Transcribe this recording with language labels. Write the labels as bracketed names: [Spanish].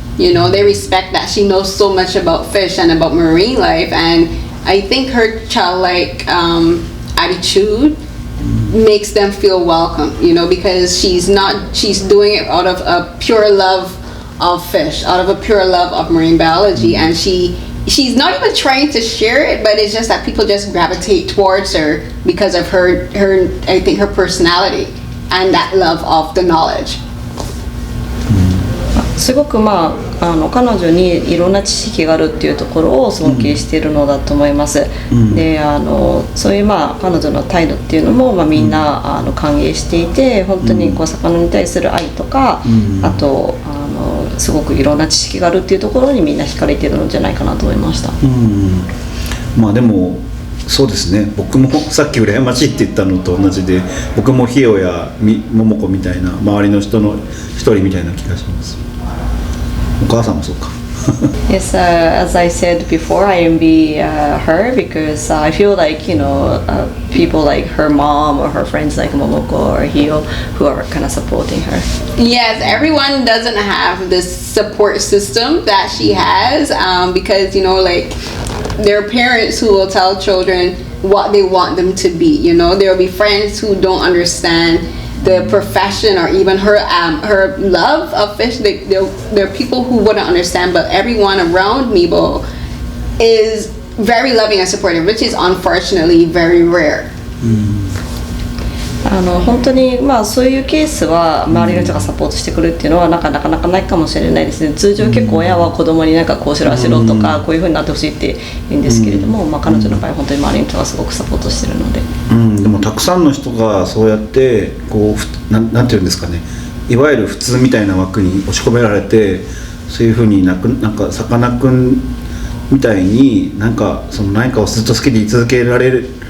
[English] They respect that she knows so much about fish and about marine life, and I think her childlike attitude makes them feel welcome, because she's doing it out of a pure love of fish, out of a pure love of marine biology, and she's not even trying to share it, but it's just that people just gravitate towards her because of her I think her personality and that love of the knowledge. [Japanese] すごく彼女にいろんな知識があるっていうところを尊敬しているのだと思います。で、そういう彼女の態度っていうのもみんな歓迎していて、本当に魚に対する愛とか、あとすごくいろんな知識があるっていうところにみんな惹かれているのじゃないかなと思いました。でもそうですね、僕もさっき羨ましいって言ったのと同じで、僕もひよや桃子みたいな周りの人の一人みたいな気がします。お母さんもそうか。 [English] Yes, as I said before, I envy her because I feel like people like her mom or her friends like Momoko or Hio who are kind of supporting her. Yes, everyone doesn't have this support system that she has, because like there are parents who will tell children what they want them to be. There will be friends who don't understand the profession or even her love of fish. There are people who wouldn't understand, but everyone around Mibo is very loving and supportive, which is unfortunately very rare. [Japanese] 本当にそういうケースは周りの人がサポートしてくるっていうのはなかなかないかもしれないですね。通常結構親は子供にこうしろあしろとかこういう風になってほしいって言うんですけれども、彼女の場合は本当に周りの人がすごくサポートしてるので、でもたくさんの人がそうやってなんていうんですかね、いわゆる普通みたいな枠に押し込められて、そういう風になんかさかなクンみたいに何かをずっと好きで居続けられる